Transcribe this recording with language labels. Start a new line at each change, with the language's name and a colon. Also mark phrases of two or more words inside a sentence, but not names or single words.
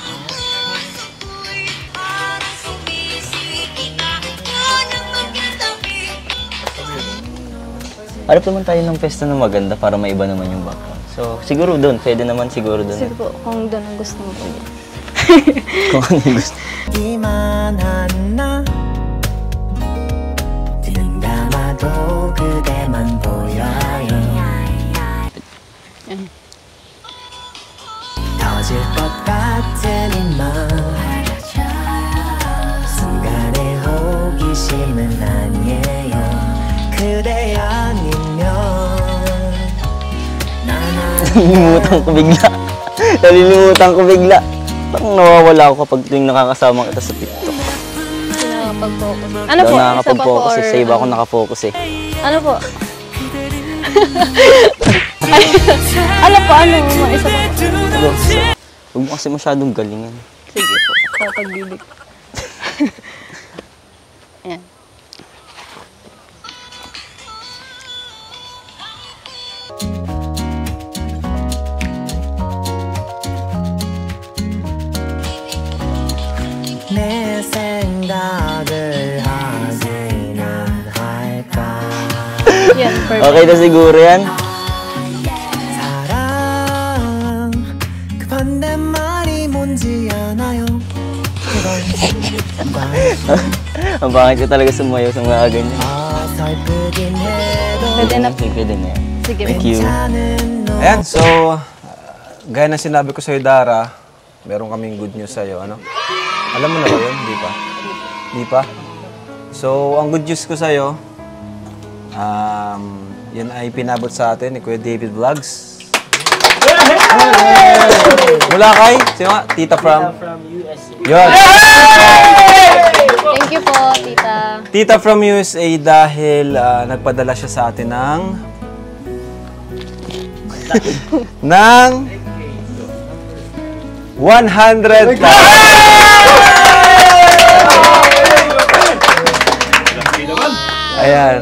Filipino: Harap naman tayo ng pesta na maganda para maiba naman yung background. So, siguro doon. Pwede naman siguro doon. Sige po, kung doon ang gusto mo po. Kung ano yung gusto.
Korean: 이만한 나 눈 감아도 그대만 보여요 터질 것 같은 이맘 순간의 호기심은 아니에요 그대 아니면
Filipino: Nalilimutan ko bigla. Parang nawawala ako kapag tuwing nakakasama kita sa TikTok. Nakakapag-focus. Ano po? Isa pa po Nakakapag-focus or... sa iba ako nakafocus eh. Ano po? Ano po? Ano? Isa pa po? Huwag mo kasi masyadong galingan. Sige po. Kapag-bibig. Ayan.
Korean: 내 생각을 하기는 할까
Filipino: Yan, perfect. Okay na siguro yan.
Korean: 사랑 그 반대말이 뭔지 아나요 그건
Filipino: Ang pangit ko talaga sumayaw sa mga ganyan.
Korean: 어설프긴 해도
Filipino: Pwede na. Pwede na yan. Sige po.
English: Thank you.
Korean: 괜찮은 너
Filipino: Ayan, so gaya na sinabi ko sa'yo, Dara, meron kaming
English: good news
Filipino: sa'yo, ano? Alam mo na ba yun? Di pa? Di pa? So, ang
English: good news
Filipino: ko sa'yo, yan ay pinabot sa atin ni Kuya David Vlogs. Mula kay, sino nga? Tita from USA. Yun. Thank you po, tita. Tita from USA dahil nagpadala siya sa atin ng 100,000. Ayan.